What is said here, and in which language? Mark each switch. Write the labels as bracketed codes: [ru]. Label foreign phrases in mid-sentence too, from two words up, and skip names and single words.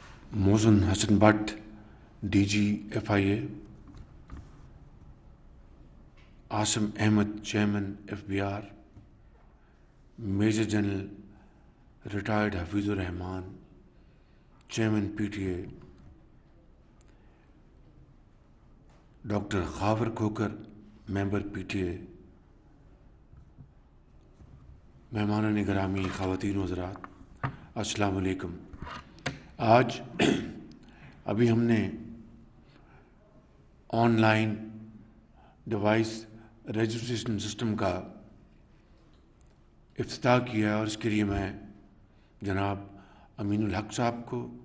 [en] Mohsen Hassan Butt, DG FIA, Asim Ahmed, Chairman FBR, Major General Retired Hafizur Rahman, Chairman PTA, Dr. Khavar Khokar, Member PTA, [ur] مہمان گرامی خواتین و حضرات، السلام علیکم۔ آج ابھی ہم نے [en] online device registration system [ur] کا افتتاح کیا اور اس کے لیے میں جناب امین الحق صاحب کو